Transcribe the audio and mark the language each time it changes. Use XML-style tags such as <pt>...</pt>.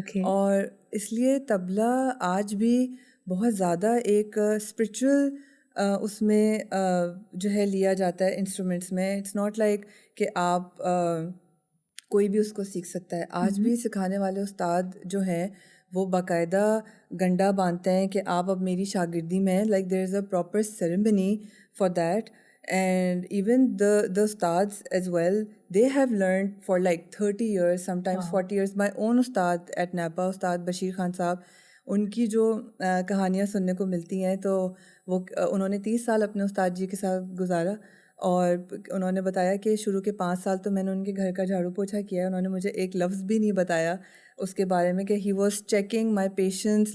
<ur>اور اس لیے طبلہ آج بھی بہت زیادہ ایک اسپرچول اس میں جو ہے لیا جاتا ہے انسٹرومنٹس میں.</ur> <en>it's not like</en> <ur>کہ آپ کوئی بھی اس کو سیکھ سکتا ہے. آج بھی سکھانے والے استاد جو ہیں وہ باقاعدہ گنڈا باندھتے ہیں کہ آپ اب میری شاگردی میں ہیں.</ur> <en>Like there is a proper ceremony for that. And even the ustads as well, they have learned for like 30 years, sometimes 40 years. My own ustad at NAPA,</en> <ur>استاد بشیر خان صاحب, ان کی جو کہانیاں سننے کو ملتی ہیں تو وہ انہوں نے 30 سال اپنے استاد جی کے ساتھ گزارا, اور انہوں نے بتایا کہ شروع کے 5 سال تو میں نے ان کے گھر کا جھاڑو پوچھا کیا ہے. انہوں نے مجھے ایک لفظ بھی نہیں بتایا اس کے بارے میں کہ</ur> <en>He was checking my patience.</en>